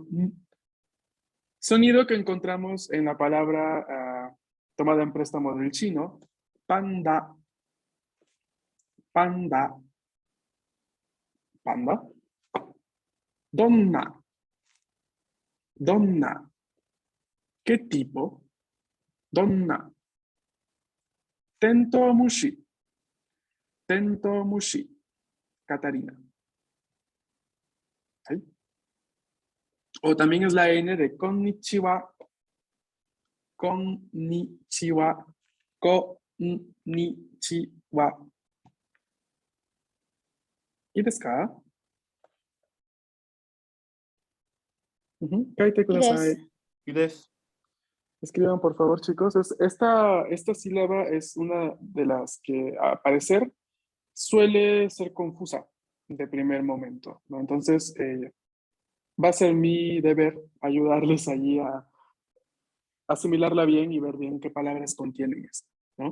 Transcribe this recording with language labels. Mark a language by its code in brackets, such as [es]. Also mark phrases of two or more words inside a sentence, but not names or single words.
[es] Sonido que encontramos en la palabra tomada en préstamo del chino. [ja] パンダ。パンダ. パンダ。どんな. [es] Donna. ¿Qué tipo? [ja] Donna. てんとうむし. てんとうむし. [es] Catarina. ¿Sí? O también es la N de konnichiwa. [ja] こんにちは。こんにちは. ¿Y ですか? 書いて Y des. kudasai. [es] Escriban, por favor, chicos. Esta sílaba es una de las que, a parecer, suele ser confusa de primer momento, ¿no? Entonces, va a ser mi deber ayudarles allí a asimilarla bien y ver bien qué palabras contienen esto, ¿no?